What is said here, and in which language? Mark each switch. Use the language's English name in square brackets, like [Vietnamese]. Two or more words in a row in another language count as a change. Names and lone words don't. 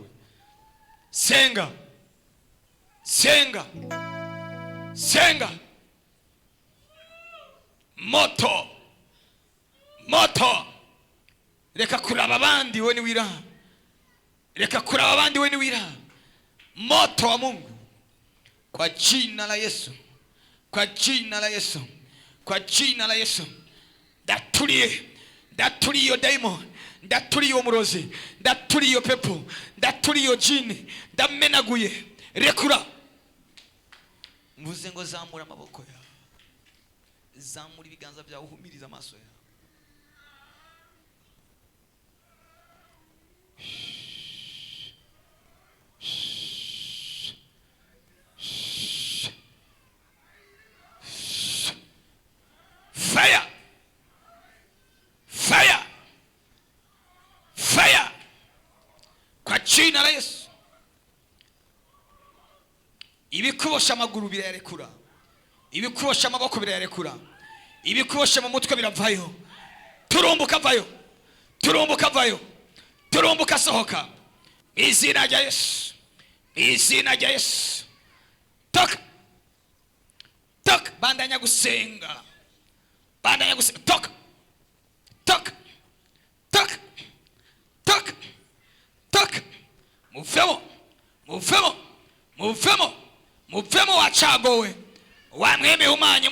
[Rundi] Senga, senga, senga. [Swahili] Moto, moto. [Rundi] Reka kuraba abandi we ni wira. reka kuraba abandi we niwira. [Swahili] Moto wa Mungu kwa jina la Yesu, kwa jina la Yesu, kwa jina la Yesu. [Rundi] Ndaturiye iyo daimon, ndaturiye iyo murozi, ndaturiye iyo pepo, ndaturiye iyo jini, ndamenaguye. Rekura. Mvuze ngo zamura amaboko yawe, zamura ibiganza byawe, uhumiriza amaso yawe. [English] Fire! Fire! Fire! [Swahili] Kwa jina la Yesu. [Rundi] Ibikubosha amaguru birayarekura, ibikubosha amaboko birayarekura, ibikubosha mu mutwe biravayo. Turumbuka vayo, turumbuka vayo, turumbuka sohoka. Izina rya Yesu, izina rya Yesu. [Swahili] Toka, toka. [Rundi] Bandanya gusenga, bandanya gusenga. [Swahili] Toka, toka, toka, toka, toka. [Rundi] Muvemo, muvemo, muvemo, muvemo wacagowe, wamweme humanye.